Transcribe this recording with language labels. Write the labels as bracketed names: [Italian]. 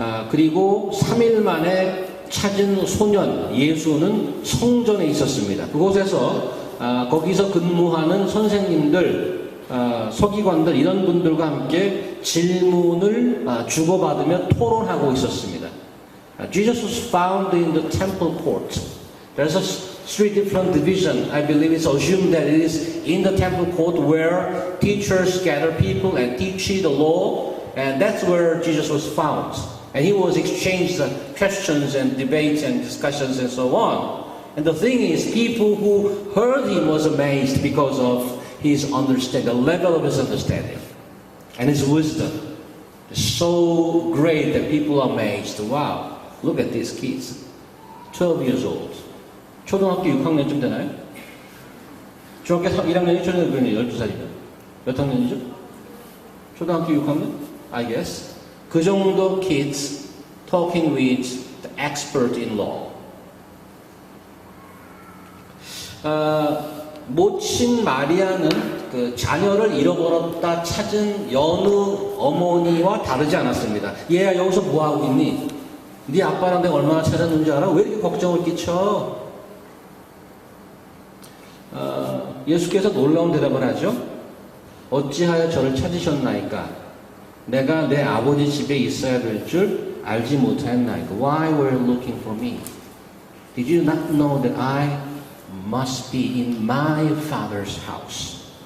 [Korean] 그리고 3일 만에 찾은 소년 예수는 성전에 있었습니다. 그곳에서 거기서 근무하는 선생님들, 서기관들 이런 분들과 함께 질문을 주고받으며 토론하고 있었습니다. [English] Jesus was found in the temple court. There's three different divisions. I believe it's assumed that it is in the temple court where teachers gather people and teach the law, and that's where Jesus was found. And he was exchanged questions and debates and discussions and so on. And the thing is, people who heard him was amazed because of his understanding, the level of his understanding, and his wisdom. It's so great that people are amazed. Wow, look at these kids, 12 years old. [Korean] 초등학교 6학년쯤 되나요? 중학교 1학년이 초등학교 12살이면 몇 학년이죠? 초등학교 6학년? [English] I guess. [Korean] 그 정도 [English] kids talking with the expert in law. [Korean] 모친 마리아는 그 자녀를 잃어버렸다 찾은 여느 어머니와 다르지 않았습니다. 얘야 여기서 뭐하고 있니? 네 아빠랑 내가 얼마나 찾았는지 알아? 왜 이렇게 걱정을 끼쳐? 예수께서 놀라운 대답을 하죠. 어찌하여 저를 찾으셨나이까? 내가 내 아버지 집에 있어야 될 줄 알지 못하였나이까? [English] Why were you looking for me? Did you not know that I must be in my father's house?